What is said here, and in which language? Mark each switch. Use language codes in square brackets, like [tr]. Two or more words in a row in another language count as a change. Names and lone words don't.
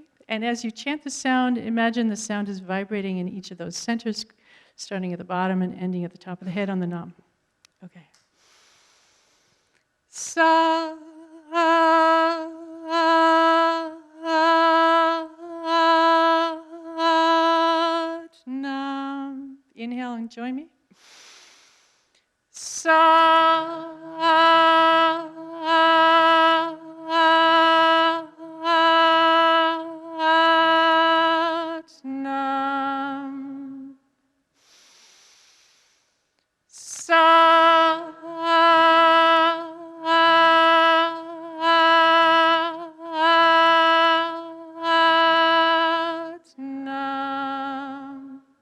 [en] And as you chant the sound, imagine the sound is vibrating in each of those centers, starting at the bottom and ending at the top of the head on the Nam. Okay. [pa] Sa Nam. [en] Inhale and join me. [pa] Sa Nam. Sa Nam.